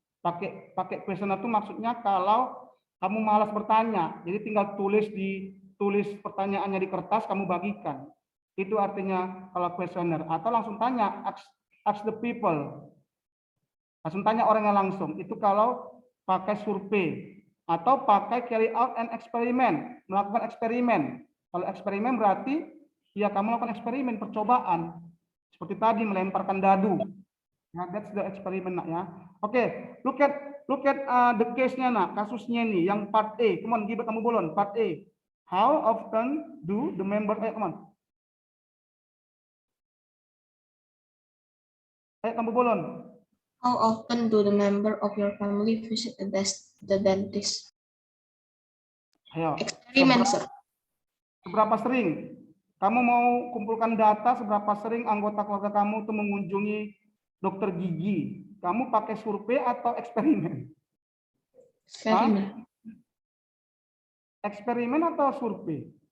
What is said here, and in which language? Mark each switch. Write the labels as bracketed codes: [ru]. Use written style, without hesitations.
[id] Pakai kuesioner itu maksudnya kalau kamu malas bertanya, jadi tinggal tulis pertanyaannya di kertas, kamu bagikan. Itu artinya kalau kuesioner. Atau langsung tanya, [en] ask the people. [id] Langsung tanya orangnya langsung. Itu kalau pakai survei. Atau pakai [en] carry out an experiment, [id] melakukan eksperimen. Kalau eksperimen berarti ya kamu lakukan eksperimen, percobaan. Seperti tadi melemparkan dadu. Nah, [en] that's the experiment [id] nak ya. [en] Oke, look at the case-nya [id] nak, kasusnya nih yang [en] part A. Come on, Gibet kamu bolon, part A. How often do the member come on. [id] Ayo kamu bolon. [en] How often do the member of your family visit the dentist? [id] Ayo. [en] Experiment, sir. [id] Seberapa sering? Kamu mau kumpulkan data seberapa sering anggota keluarga kamu itu mengunjungi dokter gigi? Kamu pakai survei atau eksperimen? Eksperimen. Eksperimen atau survei?